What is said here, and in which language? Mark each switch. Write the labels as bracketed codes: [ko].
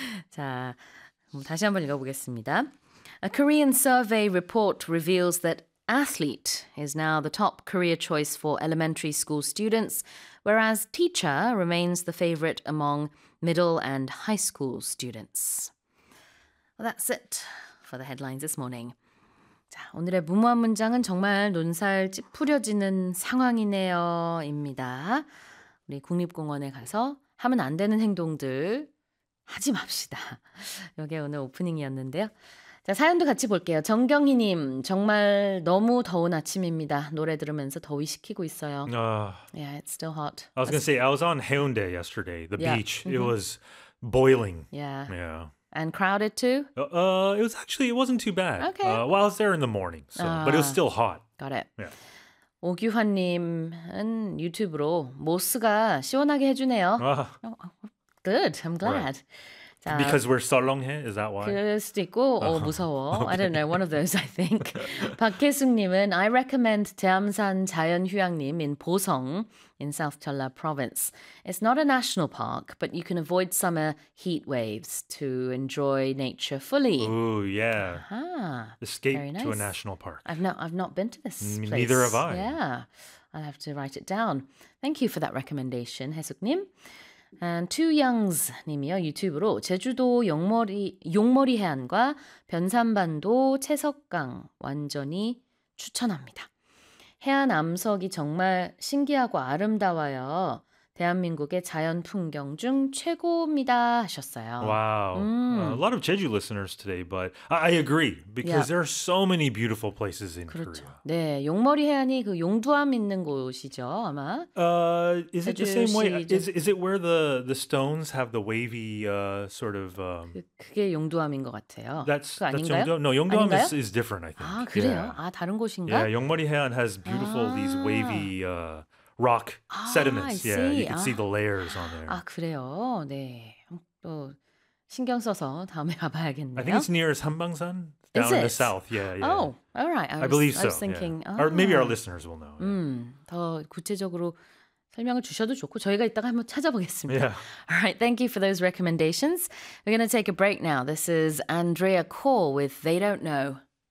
[ko] 자, 다시 한번 읽어보겠습니다. [en] A Korean survey report reveals that athlete is now the top career choice for elementary school students, whereas teacher remains the favorite among middle and high school students. Well, that's it for the headlines this morning. [ko] 자, 오늘의 무모한 문장은 정말 논살 찌푸려지는 상황이네요. 입니다. 우리 국립공원에 가서 하면 안 되는 행동들 하지 맙시다. 이게 오늘 오프닝이었는데요. 자, 사연도 같이 볼게요. 정경희님, 정말 너무 더운 아침입니다. 노래 들으면서 더위 식히고 있어요. [en] Yeah, it's still hot. I was going to say, I was on Haeundae yesterday, the beach. It was boiling. And crowded too? It wasn't too bad. Okay. Well, I was there in the morning, so, but it was still hot. Got it. Yeah. [ko] 오규환님은 유튜브로 모스가 시원하게 해주네요. [en] Good, I'm glad. Right. Because we're so long here, is that why? [ko] 그럴 수도 있고, 무서워. [en] Okay. I don't know, one of those, I think. 박혜숙님은 I recommend 대암산 자연휴양림 in 보성 in South Jeolla province. It's not a national park, but you can avoid summer heat waves to enjoy nature fully. Ooh, yeah. Uh-huh. Escape Very nice. To a national park. I've not been to this place. Neither have I. Yeah, I'll have to write it down. Thank you for that recommendation, 혜숙님. And Two Youngs 님이요. [ko] 유튜브로 제주도 용머리 해안과 변산반도 채석강 완전히 추천합니다. 해안 암석이 정말 신기하고 아름다워요. 대한민국의 자연 풍경 중 최고입니다 하셨어요. [en] Wow. A lot of Jeju listeners today, but I agree because there are so many beautiful places in [ko] 그렇죠. [en] Korea. [ko] 네, 용머리 해안이 그 용두암 있는 곳이죠, 아마. [en] Is it the same way? Is it where the stones have the wavy sort of [ko] 그게 용두암인 것 같아요. [en] That's [ko] 그 아닌가요? [en] No, 용두암 is different, I think. [ko] 아, 그래요? Yeah. 아, 다른 곳인가? [en] Yeah, 용머리 해안 has beautiful these wavy rock sediments. I see. Yeah, you can see the layers on there. [ko] 아, 그래요? 네. 또 신경 써서 다음에 가봐야겠네요. [en] I think it's near Hambangsan, down in the south. Yeah. Oh, all right. I believe so. I was thinking. Yeah. Or maybe our listeners will know. [ko] 더 구체적으로 설명을 주셔도 좋고 저희가 이따가 한번 찾아보겠습니다. [en] Yeah. All right. Thank you for those recommendations. We're going to take a break now. This is Andrea Kaur with They Don't Know.